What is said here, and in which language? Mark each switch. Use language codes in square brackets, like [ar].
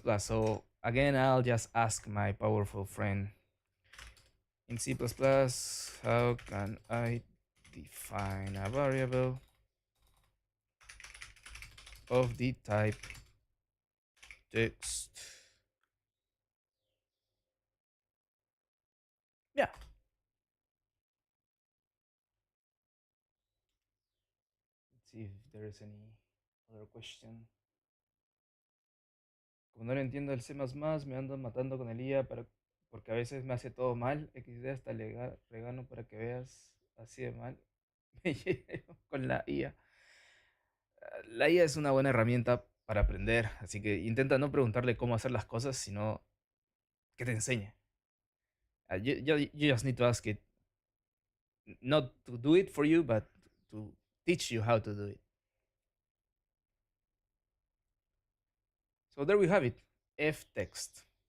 [en] So again, I'll just ask my powerful friend in C++, how can I define a variable of the type text? Yeah. Let's see if there is any other question. [es] Como no le entiendo el C++, me ando matando con el IA porque a veces me hace todo mal. XD hasta le regano para que veas así de mal. Me llevo con la IA. La IA es una buena herramienta para aprender, así que intenta no preguntarle cómo hacer las cosas, sino que te enseñe. [en] You just need to ask it not to do it for you, but to teach you how to do it. So there we have it, ftext.